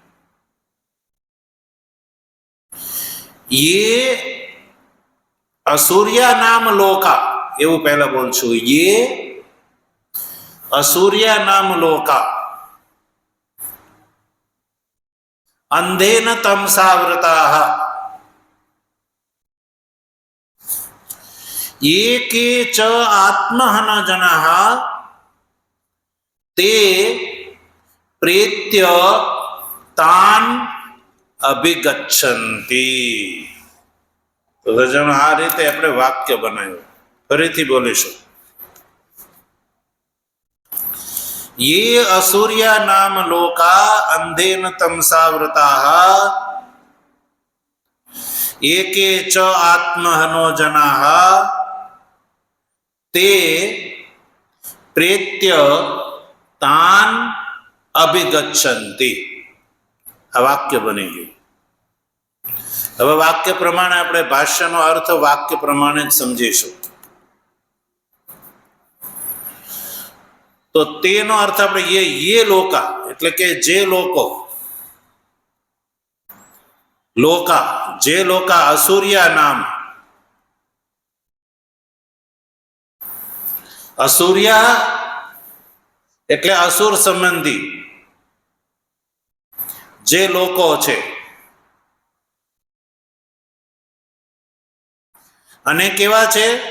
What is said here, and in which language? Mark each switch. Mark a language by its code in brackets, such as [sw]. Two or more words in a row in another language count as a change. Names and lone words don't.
[sa] ये असूर्या नाम लोका, [gu] એવું પહેલા બોલશું. [sa] ये असूर्या नाम लोका अंधेन तमसावृताः ये के च आत्महन जनाः ते प्रेत्य तान अभिगच्छन्ति. [gu] તો સજ્જનો, આ રીતે આપણે વાક્ય બનાવ્યું. ફરીથી બોલીશું. [sa] ये असुर्या नाम लोका अंधेन तमसावृताः एके च आत्महनो जनाः ते प्रेत्य तान अभिगच्छन्ति. [gu] આ વાક્ય બની ગયું. હવે વાક્ય પ્રમાણે આપણે ભાષ્યનો અર્થ વાક્ય પ્રમાણે જ સમજીશું. તો તેનો અર્થ આપણે [sa] ये लोका [gu] એટલે કે જે લોકો, લોકા જે લોકા [sa] असूर्या नाम, [gu] અસૂર્યા એટલે અસુર સંબંધી જે લોકો છે, અને કેવા છે?